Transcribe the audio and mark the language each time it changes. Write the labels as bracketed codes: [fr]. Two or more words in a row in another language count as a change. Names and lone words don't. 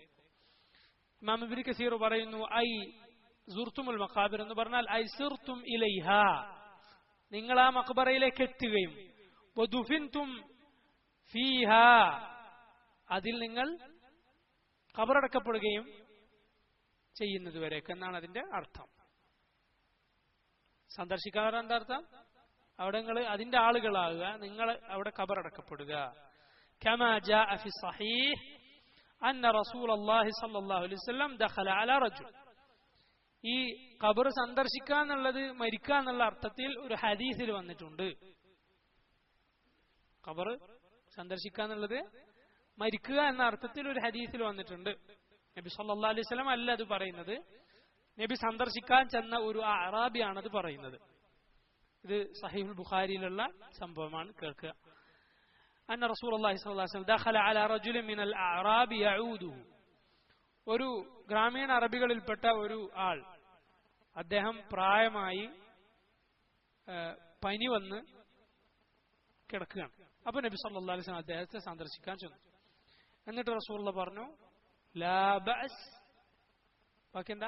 [ml] ഇമാം ഇബ്നു കസീർ പറയുന്നു, [ar] أي زرتم المقابر [ml] എന്ന് പറഞ്ഞാൽ [ar] أي صرتم إليها, [ml] നിങ്ങൾ ആ മഖ്ബറയിലേക്ക് എത്തുകയും [ar] ودفنتم فيها, [ml] അതിൽ നിങ്ങൾ ഖബറടക്കപ്പെടുകയും ചെയ്യുന്നതുവരേക്കും എന്നാണ് അതിന്റെ അർത്ഥം. സന്ദർശിക്കാതെ എന്താ അർത്ഥം? അവിടെ നിങ്ങൾ അതിന്റെ ആളുകളാകുക, നിങ്ങൾ അവിടെ ഖബറടക്കപ്പെടുക. [ar] كما جاء في الصحيح أن رسول الله صلى الله عليه وسلم دخل على رجل. [ml] ഈ ഖബർ സന്ദർശിക്കുക എന്നുള്ളത് മരിക്കുക എന്നുള്ള അർത്ഥത്തിൽ ഒരു ഹദീസിൽ വന്നിട്ടുണ്ട്. ഖബർ സന്ദർശിക്കുക എന്നുള്ളത് മരിക്കുക എന്ന അർത്ഥത്തിൽ ഒരു ഹദീസിൽ വന്നിട്ടുണ്ട്. നബി [ar] صلى الله عليه وسلم [ml] അല്ല അത് പറയുന്നത്, നബി സന്ദർശിക്കാൻ ചെന്ന ഒരു അറാബിയാണത് പറയുന്നത്. ഇത് സഹീഹുൽ ബുഖാരിയിലുള്ള സംഭവമാണ്, കേൾക്കുക. [ar] أن رسول الله صلى الله عليه وسلم دخل على رجل من الأعراب يعوده. [ml] ഒരു ഗ്രാമീണ അറബികളിൽപ്പെട്ട ഒരു ആൾ, അദ്ദേഹം പ്രായമായി പനി വന്ന് കിടക്കുകയാണ്. അപ്പൊ നബി [ar] صلى الله عليه وسلم [ml] അദ്ദേഹത്തെ സന്ദർശിക്കാൻ ചെന്നു. എന്നിട്ട് റസൂലുള്ളാഹി പറഞ്ഞു, [ar] لا بأس, [ml] ബാക്കി എന്താ?